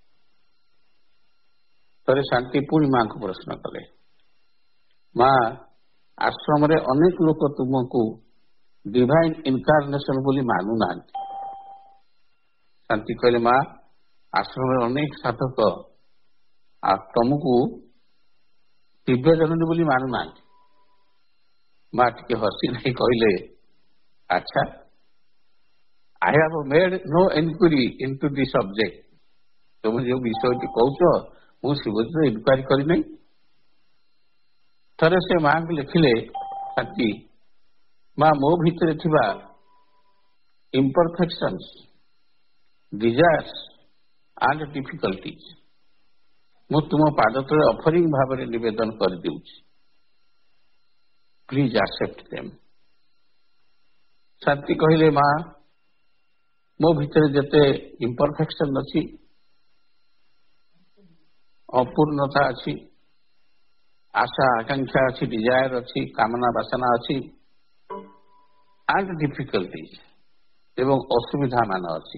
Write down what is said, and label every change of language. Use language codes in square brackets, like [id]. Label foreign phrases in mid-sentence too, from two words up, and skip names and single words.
[or] ଥରେ ଶାନ୍ତି ପୁଣି ମାଙ୍କୁ ପ୍ରଶ୍ନ କଲେ, ମା, ଆଶ୍ରମରେ ଅନେକ ଲୋକ ତୁମକୁ [en] divine incarnation [or] ବୋଲି ମାନୁନାହାନ୍ତି। ଶାନ୍ତି କହିଲେ, ମା, ଆଶ୍ରମରେ ଅନେକ ସାଧକ ତମକୁ ଦିବ୍ୟ ଜନନୀ ବୋଲି ମାନୁନାହାନ୍ତି। ମା ଟିକେ ହସି ନାହିଁ କହିଲେ, ଆଚ୍ଛା, [en] I have made no inquiry into the subject. [or] ତୁମେ ଯେଉଁ ବିଷୟଟି କହୁଛ, ମୁଁ ସେ ବିଷୟରେ ଇନକ୍ୱାରି କରିନାହିଁ। ଥରେ ସେ ମାଙ୍କୁ ଲେଖିଲେ, ଶାନ୍ତି, ମା, ମୋ ଭିତରେ ଥିବା [en] imperfections, desires and difficulties [or] ମୁଁ ତୁମ ପାଦ ତଳେ ଅଫରିଂ ଭାବରେ ନିବେଦନ କରିଦେଉଛି। [en] please accept them. [or] ଶାନ୍ତି କହିଲେ, ମା, ମୋ ଭିତରେ ଯେତେ ଇମ୍ପରଫେକ୍ସନ ଅଛି ଅପୂର୍ଣ୍ଣତା ଅଛି, ଆଶା ଆକାଂକ୍ଷା ଅଛି, ଡିଜାୟାର ଅଛି, କାମନା ବାସନା ଅଛି, [en] and difficulties [or] ଏବଂ ଅସୁବିଧା ମାନ ଅଛି।